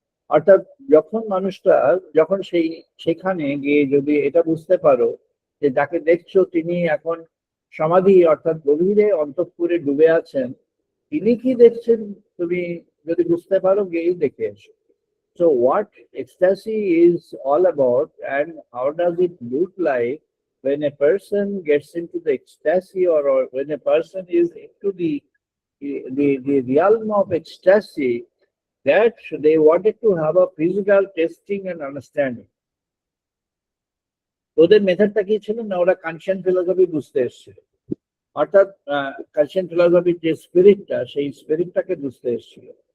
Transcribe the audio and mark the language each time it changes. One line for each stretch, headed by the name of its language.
Bangla: অর্থাৎ যখন মানুষটা যখন সেখানে গিয়ে যদি এটা বুঝতে পারো যে যাকে দেখছো তিনি এখন সমাধি অর্থাৎ গভীরে অন্তঃপুরে ডুবে আছেন, তিনি কি দেখছেন তুমি যদি বুঝতে পারো, গিয়েই দেখে এসো।
English: So what ecstasy is all about and how does it look like when a person gets into the ecstasy, or when a person is into the the realm of ecstasy, that they wanted to have a physical testing and understanding.
Bangla: ওদের মেথডটা কি ছিল না, ওরা কানশিয়ান philosophy বুঝতে এসেছিল, অর্থাৎ কানশিয়ান ফিলোসফির যে স্পিরিটটা, সেই স্পিরিটটাকে বুঝতে এসেছিল।